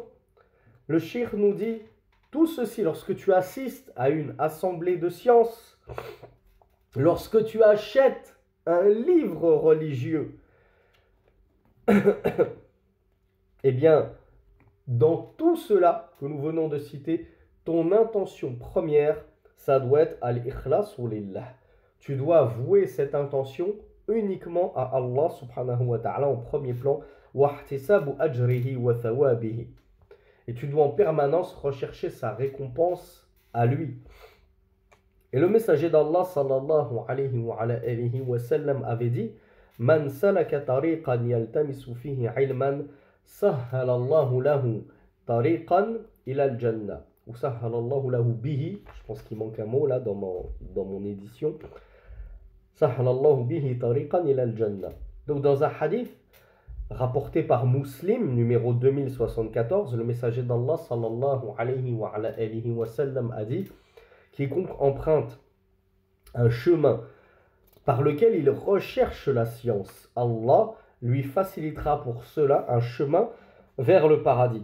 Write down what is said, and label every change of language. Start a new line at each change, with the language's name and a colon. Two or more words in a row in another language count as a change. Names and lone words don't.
French: Le cheikh nous dit, tout ceci, lorsque tu assistes à une assemblée de sciences, lorsque tu achètes un livre religieux, eh bien, dans tout cela que nous venons de citer, ton intention première, ça doit être al-ikhlas ou lillah. Tu dois vouer cette intention uniquement à
Arabic: الله سبحانه وتعالى
French: en premier plan.
Arabic: واحتساب أجره وثوابه.
French: Et tu dois en permanence rechercher sa récompense à lui. Et le messager d'Allah
Arabic: صلى الله عليه وسلم
French: avait dit:
Arabic: من سلك طريقا يلتمس فيه علما سهل الله له طريقا إلى الجنة. أو سهل الله له به.
French: Je pense qu'il manque un mot là dans mon édition.
Arabic: سهل الله به طريقا إلى الجنة.
French: Donc dans un hadith rapporté par Muslim, numéro 2074, le messager d'Allah
Arabic: صلى الله عليه وسلم
French: a dit: quiconque emprunte un chemin par lequel il recherche la science, Allah lui facilitera pour cela un chemin vers le paradis.